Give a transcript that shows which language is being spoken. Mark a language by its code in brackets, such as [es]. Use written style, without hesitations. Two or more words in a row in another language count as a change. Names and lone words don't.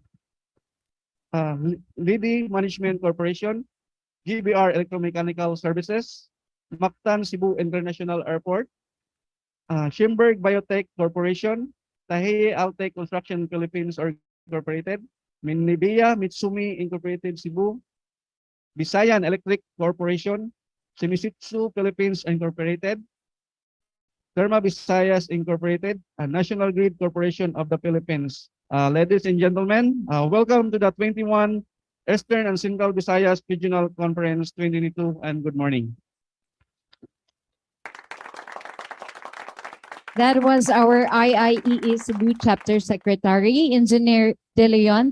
[en] Lidi Management Corporation, GBR Electromechanical Services, Mactan Cebu International Airport, Schimberg Biotech Corporation, Tahiye Altec Construction Philippines Incorporated, Minibia Mitsumi Incorporated Cebu, Visayan Electric Corporation, Shimizu Philippines Incorporated, Therma Visayas Incorporated, and National Grid Corporation of the Philippines. Ladies and gentlemen, welcome to the 21 Eastern and Central Visayas Regional Conference 2022 and good morning. That was our IIEE Cebu Chapter Secretary, Engineer De Leon.